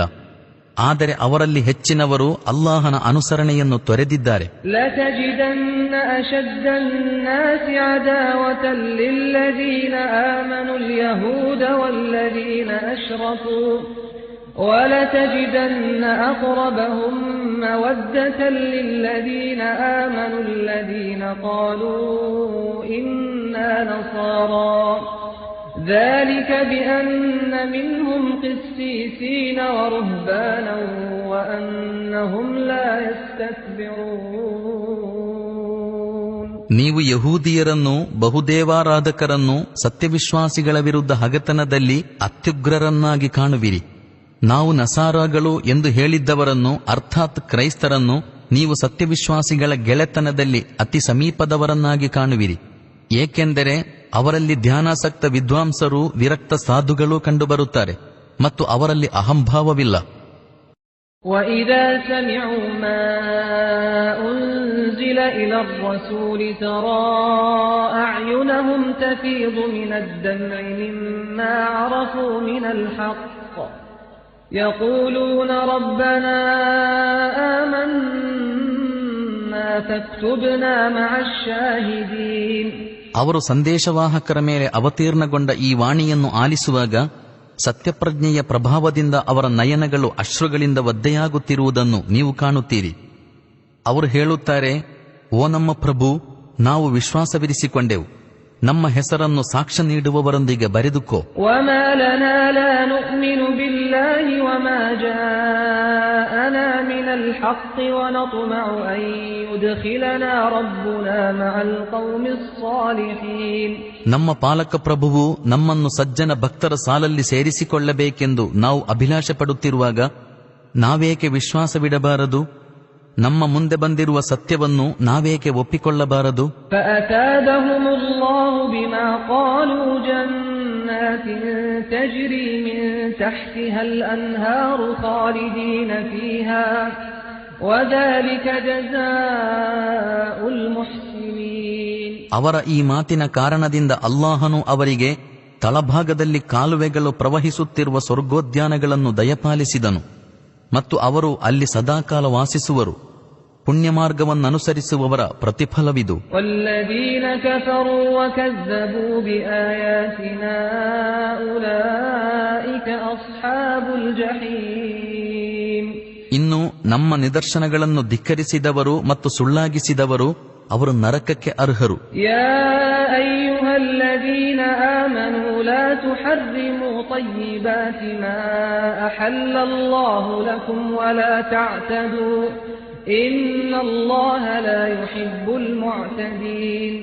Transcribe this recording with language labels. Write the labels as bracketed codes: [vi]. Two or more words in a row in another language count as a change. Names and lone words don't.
[kn] ಆದರೆ ಅವರಲ್ಲಿ ಹೆಚ್ಚಿನವರು ಅಲ್ಲಾಹನ ಅನುಸರಣೆಯನ್ನು ತೊರೆದಿದ್ದಾರೆ. [ar] وَلَتَجِدَنَّ أَقْرَبَهُم مَّوَدَّةً لِّلَّذِينَ آمَنُوا الَّذِينَ قَالُوا إِنَّا نَصَارَىٰ ذَلِكَ بِأَنَّ مِنْهُمْ قِسِّيسِينَ وَرُهْبَانًا وَأَنَّهُمْ لَا يَسْتَكْبِرُونَ. [kn] ನೀವು ಯಹೂದಿಯರನ್ನು, ಬಹುದೇವಾರಾಧಕರನ್ನು ಸತ್ಯವಿಶ್ವಾಸಿಗಳ ವಿರುದ್ಧ ಹಗೆತನದಲ್ಲಿ ಅತ್ಯುಗ್ರರನ್ನಾಗಿ ಕಾಣುವಿರಿ. ನಾವು ನಸಾರಾಗಳು ಎಂದು ಹೇಳಿದ್ದವರನ್ನು, ಅರ್ಥಾತ್ ಕ್ರೈಸ್ತರನ್ನು, ನೀವು ಸತ್ಯವಿಶ್ವಾಸಿಗಳ ಗೆಳೆತನದಲ್ಲಿ ಅತಿ ಸಮೀಪದವರನ್ನಾಗಿ ಕಾಣುವಿರಿ. ಏಕೆಂದರೆ ಅವರಲ್ಲಿ ಧ್ಯಾನಾಸಕ್ತ ವಿದ್ವಾಂಸರು, ವಿರಕ್ತ ಸಾಧುಗಳೂ ಕಂಡುಬರುತ್ತಾರೆ ಮತ್ತು ಅವರಲ್ಲಿ ಅಹಂಭಾವವಿಲ್ಲ. [ar] وَإِذَا سَمِعُوا مَا أُنزِلَ إِلَى الرَّسُولِ تَرَى أَعْيُنَهُمْ تَفِيضُ مِنَ الدَّمْعِ مِمَّا عَرَفُوا مِنَ الْحَقِّ يَقُولُونَ رَبَّنَا آمَنَّا فَاكْتُبْنَا مَعَ الشَّاهِدِينَ. [kn] ಅವರು ಸಂದೇಶವಾಹಕರ ಮೇಲೆ ಅವತೀರ್ಣಗೊಂಡ ಈ ವಾಣಿಯನ್ನು ಆಲಿಸುವಾಗ ಸತ್ಯಪ್ರಜ್ಞೆಯ ಪ್ರಭಾವದಿಂದ ಅವರ ನಯನಗಳು ಅಶ್ರುಗಳಿಂದ ಒದ್ದೆಯಾಗುತ್ತಿರುವುದನ್ನು ನೀವು ಕಾಣುತ್ತೀರಿ. ಅವರು ಹೇಳುತ್ತಾರೆ, ಓ ನಮ್ಮ ಪ್ರಭು, ನಾವು ವಿಶ್ವಾಸವಿರಿಸಿಕೊಂಡೆವು, ನಮ್ಮ ಹೆಸರನ್ನು ಸಾಕ್ಷ್ಯ ನೀಡುವವರೊಂದಿಗೆ ಬರೆದುಕೋ. [ar] وَمَا لَنَا لَا نُؤْمِنُ بِاللَّهِ وَمَا جَاءَنَا مِنَ الْحَقِّ وَنَطْمَعُ أَن يُدْخِلَنَا رَبُّنَا مَعَ الْقَوْمِ الصَّالِحِينَ. [kn] ನಮ್ಮ ಪಾಲಕ ಪ್ರಭುವು ನಮ್ಮನ್ನು ಸಜ್ಜನ ಭಕ್ತರ ಸಾಲಲ್ಲಿ ಸೇರಿಸಿಕೊಳ್ಳಬೇಕೆಂದು ನಾವು ಅಭಿಲಾಷೆ ಪಡುತ್ತಿರುವಾಗ ನಾವೇಕೆ ವಿಶ್ವಾಸವಿಡಬಾರದು? ನಮ್ಮ ಮುಂದೆ ಬಂದಿರುವ ಸತ್ಯವನ್ನು ನಾವೇಕೆ ಒಪ್ಪಿಕೊಳ್ಳಬಾರದು? [ar] فَأَثَابَهُمُ اللَّهُ بِمَا قَالُوا جَنَّاتٍ تَجْرِي مِن تَحْتِهَا الْأَنْهَارُ خَالِدِينَ فِيهَا وَذَلِكَ جَزَاءُ الْمُحْسِنِينَ. [kn] ಅವರ ಈ ಮಾತಿನ ಕಾರಣದಿಂದ ಅಲ್ಲಾಹನು ಅವರಿಗೆ ತಳಭಾಗದಲ್ಲಿ ಕಾಲುವೆಗಳು ಪ್ರವಹಿಸುತ್ತಿರುವ ಸ್ವರ್ಗೋದ್ಯಾನಗಳನ್ನು ದಯಪಾಲಿಸಿದನು ಮತ್ತು ಅವರು ಅಲ್ಲಿ ಸದಾಕಾಲ ವಾಸಿಸುವರು. ಪುಣ್ಯಮಾರ್ಗವನ್ನನುಸರಿಸುವವರ ಪ್ರತಿಫಲವಿದು. [ar] وَالَّذِينَ كَفَرُوا وَكَذَّبُوا بِآيَاتِنَا أُولَئِكَ أَصْحَابُ الْجَحِيمِ. [kn] ಇನ್ನು ನಮ್ಮ ನಿದರ್ಶನಗಳನ್ನು ಧಿಕ್ಕರಿಸಿದವರು ಮತ್ತು ಸುಳ್ಳಾಗಿಸಿದವರು ಅವರು ನರಕಕ್ಕೆ ಅರ್ಹರು. [ar] يا أيها الذين آمنوا لا تحرموا طيبات ما أحل الله لكم ولا تعتدوا إن الله لا يحب المعتدين.